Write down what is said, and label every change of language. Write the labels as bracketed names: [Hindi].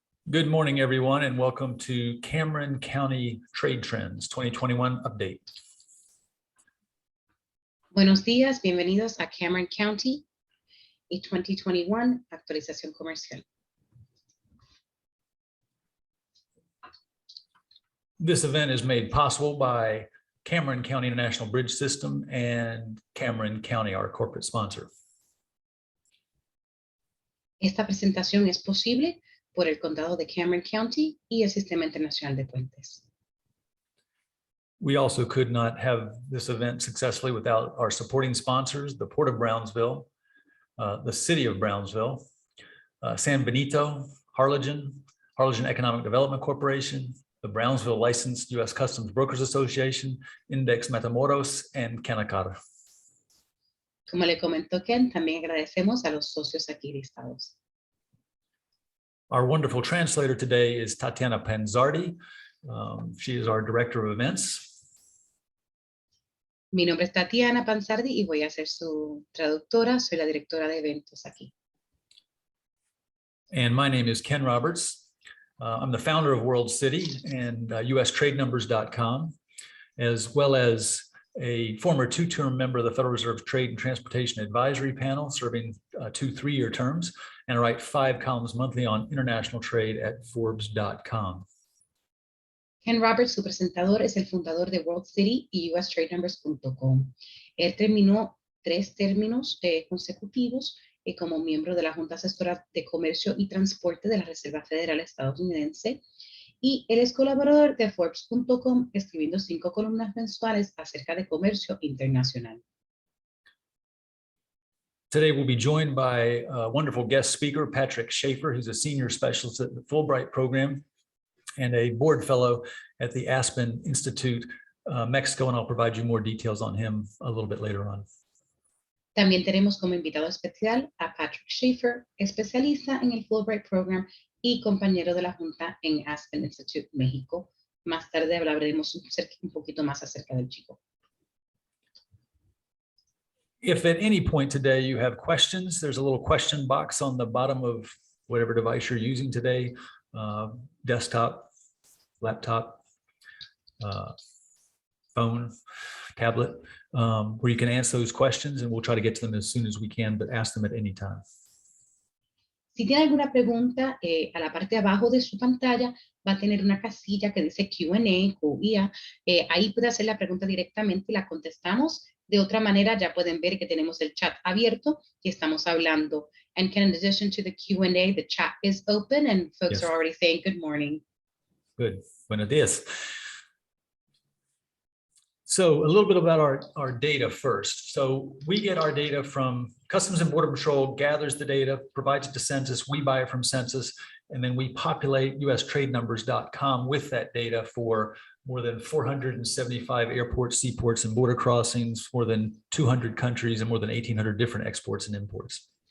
[English] Good morning, everyone, and welcome to Cameron County Trade Trends 2021 Update. [Spanish] Buenos días, bienvenidos a Cameron County y 2021 actualización comercial. [English] This event is made possible by Cameron County International Bridge System and Cameron County, our corporate sponsor. [Spanish] Esta presentación es posible por el condado de Cameron County y el Sistema Internacional de Puentes. [English] We also could not have this event successfully without our supporting sponsors, the Port of Brownsville, the City of Brownsville, San Benito, Harlingen Economic Development Corporation, the Brownsville Licensed U.S. Customs Brokers Association, Index Matamoros, and Canacara. [Spanish] Como le comentó Ken, también agradecemos a los socios aquí listados. [English] Our wonderful translator today is Tatiana Panzardi. She is our Director of Events. [Spanish] Mi nombre es Tatiana Panzardi y voy a ser su traductora. Soy la directora de eventos aquí. [English] And my name is Ken Roberts. I'm the founder of WorldCity and USTradeNumbers.com, as well as a former two-term member of the Federal Reserve Trade and Transportation Advisory Panel, serving 2 3-year terms, and I write 5 columns monthly on international trade at Forbes.com. [Spanish] Ken Roberts, su presentador, es el fundador de WorldCity y USTradeNumbers.com. Él terminó 3 términos consecutivos como miembro de la Junta Asesora de Comercio y Transporte de la Reserva Federal estadounidense, y él es colaborador de Forbes.com, escribiendo 5 columnas mensuales acerca de comercio internacional. [English] Today we'll be joined by a wonderful guest speaker, Patrick Schaefer, who's a senior specialist at the Fulbright program and a board fellow at the Aspen Institute, Mexico, and I'll provide you more details on him a little bit later on. [Spanish] También tenemos como invitado especial a Patrick Schaefer, especialista en el Fulbright Program y compañero de la Junta en Aspen Institute, México. Más tarde hablaremos un poquito más acerca del chico. [English] If at any point today you have questions, there's a little question box on the bottom of whatever device you're using today, desktop, laptop, phone, tablet, where you can answer those questions, and we'll try to get to them as soon as we can, but ask them at any time. [Spanish] Si tiene alguna pregunta, a la parte de abajo de su pantalla va a tener una casilla que dice Q&A, QIA. Ahí puede hacer la pregunta directamente y la contestamos. De otra manera, ya pueden ver que tenemos el chat abierto y estamos hablando. [English] And in addition to the Q&A, the chat is open and folks are already saying good morning. Good. [Spanish] Buenos días. [English] So a little bit about our data first. So we get our data from Customs and Border Patrol, gathers the data, provides it to Census, we buy it from Census, and then we populate USTradeNumbers.com with that data for more than 475 airports, seaports, and border crossings, more than 200 countries, and more than 1,800 different exports and imports.